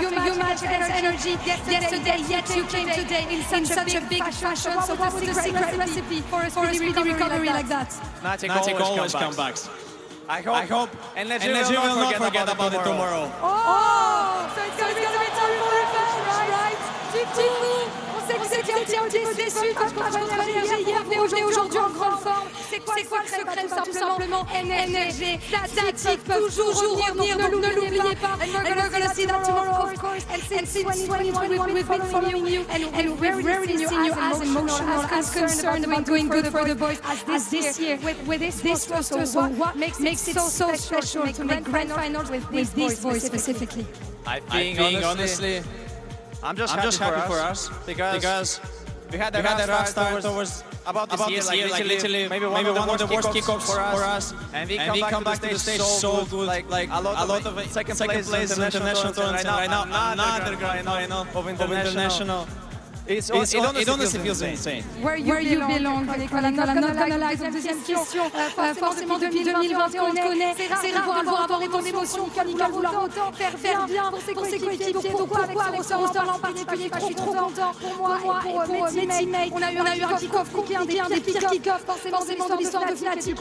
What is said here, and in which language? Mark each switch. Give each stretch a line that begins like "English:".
English: You match against Energy yesterday, yet you came today in such a big fashion. So what was the secret recipe for a speedy recovery like that? Fnatic always comebacks. I hope. And let's will not forget about it tomorrow. Oh, so it's going to be time for revenge, right?
French: On sait qu'il y a un petit peu déçu quand je contre Énergie hier, mais aujourd'hui en grande forme. C'est quoi le secret? Tout simplement énergie. Statique, toujours revenir, donc ne l'oubliez pas.
English: And we're going to see that tomorrow, of course. And since 2021, we've been following you, and we've rarely seen you as emotional, as concerned about doing good for the boys as this year. With this roster, so what makes it so special to make grand finals with these boys specifically? I think honestly, I'm just happy for us because we had a rough start towards about this year, like literally maybe one of the worst kickoffs for us, and we come back to the stage so good, like a lot of second place in international tournaments, and right now another grand final of international. It honestly feels insane. Where you belong, Nicolas. I'm not gonna lie,
French: deuxième question. Forcément, depuis 2021, on te connaît. C'est rare de voir autant d'émotions, Nicolas, vouloir autant faire bien pour ses coéquipiers. Pourquoi avec ce roster-là en particulier? Je suis trop content pour moi et pour mes teammates. On a eu un kick-off compliqué, un des pires kick-offs forcément de l'histoire de Fnatic.